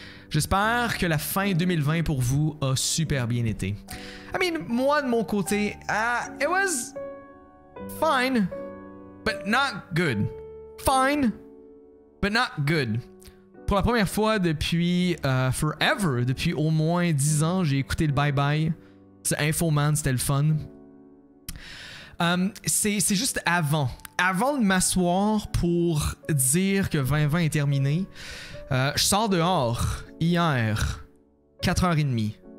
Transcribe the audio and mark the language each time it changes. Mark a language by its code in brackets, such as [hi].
[fr] J'espère que la fin 2020 pour vous a super bien été. [en] I mean, [fr] moi de mon côté, [en] it was fine, but not good. Fine, but not good. [fr] Pour la première fois depuis forever, depuis au moins 10 ans, j'ai écouté le Bye Bye. C'est Infoman, c'était le fun. C'est juste avant de m'asseoir pour dire que 2020 est terminé, je sors dehors hier, 4h30.